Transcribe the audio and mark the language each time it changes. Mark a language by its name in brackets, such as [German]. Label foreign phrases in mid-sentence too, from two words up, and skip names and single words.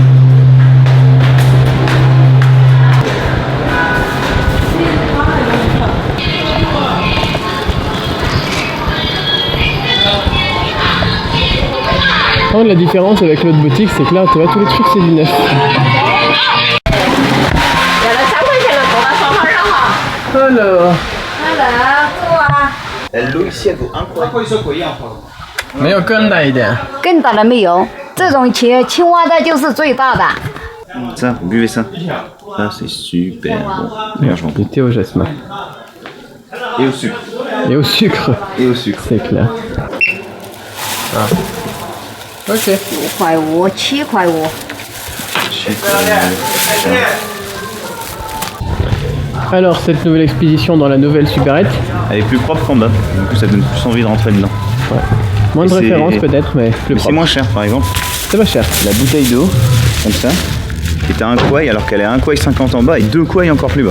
[French] Oh, la différence avec l'autre boutique, c'est que là, tu vois, tous les trucs, c'est du neuf. Alors, L'eau ici elle vaut 1 块。 [Chinese] 没有更大一点。更大的没有，这种青蛙的就是最大的。 [French] Ça, vous buvez ça. Ça c'est super bon. D'ailleurs je m'en Du thé au jasmin. Et au sucre. Et au sucre. Et au sucre. C'est clair. Ah. Ok. [Chinese] 5块5 7块5。 [French] Alors, cette nouvelle expédition dans la nouvelle supérette. Elle est plus propre qu'en bas. Du coup ça donne plus envie de rentrer dedans. Ouais. Moins de Et références c'est- peut-être, mais plus Mais c'est propre. moins cher par exemple. C'est pas cher. La bouteille d'eau, comme ça, qui est à 1 kouai alors qu'elle est à 1 kouai 50 en bas et 2 kouai encore plus bas.